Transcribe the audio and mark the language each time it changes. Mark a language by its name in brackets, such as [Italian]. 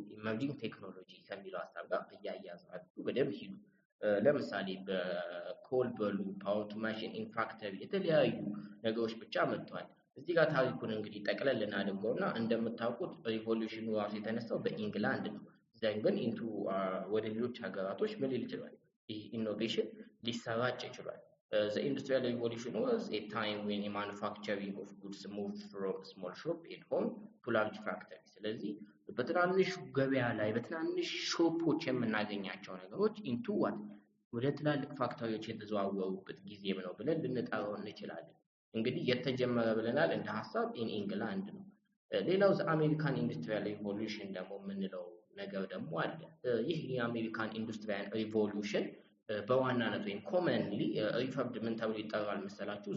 [Amharic] ኢመርጂንግ ቴክኖሎጂ ከሚለው ሀሳብ ጋር እያያዛችሁ በደንብ ሂዱ። ለምሳሌ በኮል በሉ ፓወር ቱ ማሽን ኢን ፋክተሪ የተለያዩ ነገሮች ብቻ መጥተዋል። እዚህ ጋር ታሪኩን እንግዲህ ጠቅለል እናድርገውና እንደምታውቁት ሪቮሉሽኑ ራሱ የተነሳው በኢንግላንድ ነው። ዘን ግን ወደ ሌሎች ሀገራቶች ምን ሊል ይችላል? ይህ ኢኖቬሽን ሊሰራጭ ይችላል። [English] The industrial revolution was a time when the manufacturing of goods moved from small shop at home to large factories. [Amharic] ስለዚህ በትናንሽ ገበያ ላይ በትናንሽ ሾፖች የምናገኛቸው ነገሮች ኢንቱ ወደ ትላልቅ ፋክተሪዎች የተዘዋወሩበት ጊዜም ነው ብለን ልንጠራው እንችላለን። እንግዲህ የተጀመረ ብለናል እንደ ሀሳብ ኢንግላንድ ነው። ሌላው አሜሪካን ኢንዱስትሪያል ሪቮሉሽን ደግሞ የምንለው ነገር ደግሞ አለ። ይህ የአሜሪካን ኢንዱስትሪያል ሪቮሉሽን በዋናነት ወይም ኮመንሊ ሪፈርድ ምን ተብሎ ይጠራል መሰላችሁ?